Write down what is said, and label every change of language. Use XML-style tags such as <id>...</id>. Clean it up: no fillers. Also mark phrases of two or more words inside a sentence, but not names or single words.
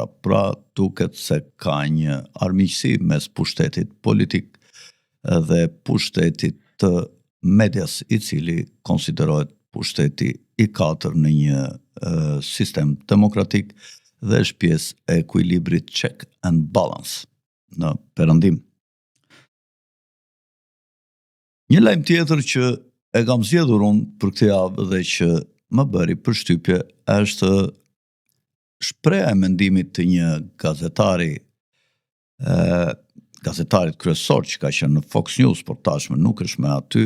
<sq>Pra, duket se ka një armiqësi mes pushtetit politik dhe pushtetit të medias, i cili konsiderohet pushteti i katër në një sistem demokratik dhe është pjesë e ekuilibrit</sq> <en>check and balance</en> <sq>në perëndim. Një lajm tjetër që e kam zgjedhur unë për këtë javë dhe që më bëri përshtypje është shpreha e mendimit të një gazetarit kryesor që ka qenë në Fox News, por tashmë nuk është me aty.</sq>